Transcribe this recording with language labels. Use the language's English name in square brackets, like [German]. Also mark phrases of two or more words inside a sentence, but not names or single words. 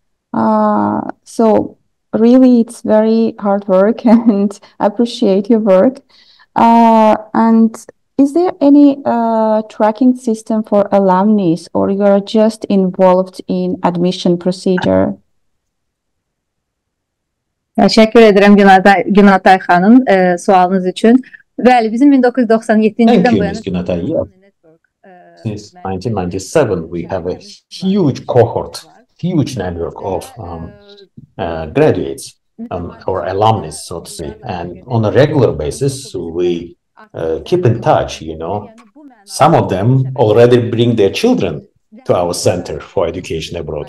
[English] So really, it's very hard work, and I appreciate your work. And is there any tracking system for alumni, or you are just involved in admission procedure? [Turkish] Teşekkür ederim Günatay Hanım sualınız için. [Azerbaijani] Bəli, bizim 1997-ci ildən bu yana [English] since 1997 we have a huge cohort, huge network of graduates or alumni, so to say, and on a regular basis we keep in touch, you know. Some of them already bring their children to our Center for Education Abroad.